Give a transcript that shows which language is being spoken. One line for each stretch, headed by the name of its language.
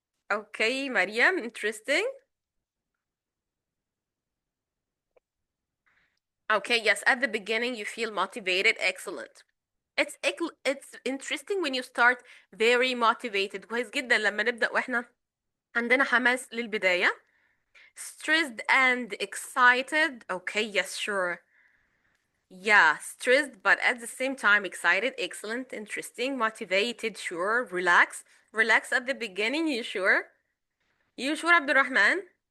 English: Okay, Mariam, interesting. Okay, yes, at the beginning you feel motivated, excellent. It's interesting when you start very motivated.
Arabic: كويس جدا لما نبدأ واحنا عندنا حماس للبداية.
English: Stressed and excited. Okay, yes, sure. Yeah, stressed, but at the same time excited, excellent, interesting, motivated, sure, relax. Relax at the beginning, you sure? You sure, Abdurrahman?